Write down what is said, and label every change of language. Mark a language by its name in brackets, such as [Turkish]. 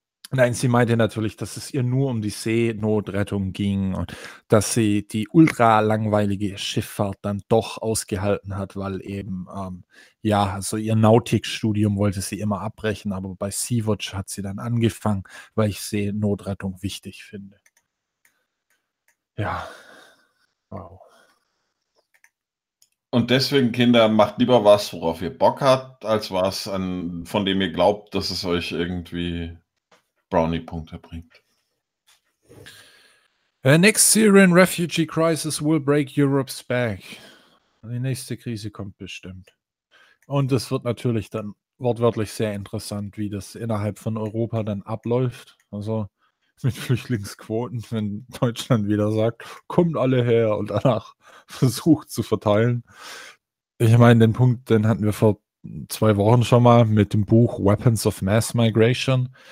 [German] Nein, sie meinte natürlich, dass es ihr nur um die Seenotrettung ging und dass sie die ultra langweilige Schifffahrt dann doch ausgehalten hat, weil eben, ihr Nautikstudium wollte sie immer abbrechen, aber bei Sea-Watch hat sie dann angefangen, weil ich Seenotrettung wichtig finde. Ja. Wow. Und deswegen, Kinder, macht lieber was, worauf ihr Bock habt, als was, von dem ihr glaubt, dass es euch irgendwie Brownie-Punkte bringt. [English] The next Syrian refugee crisis will break Europe's back. [German] Die nächste Krise kommt bestimmt. Und es wird natürlich dann wortwörtlich sehr interessant, wie das innerhalb von Europa dann abläuft. Also mit Flüchtlingsquoten, wenn Deutschland wieder sagt, kommt alle her und danach versucht zu verteilen. Ich meine, den Punkt, den hatten wir vor 2 Wochen schon mal mit dem Buch Weapons of Mass Migration.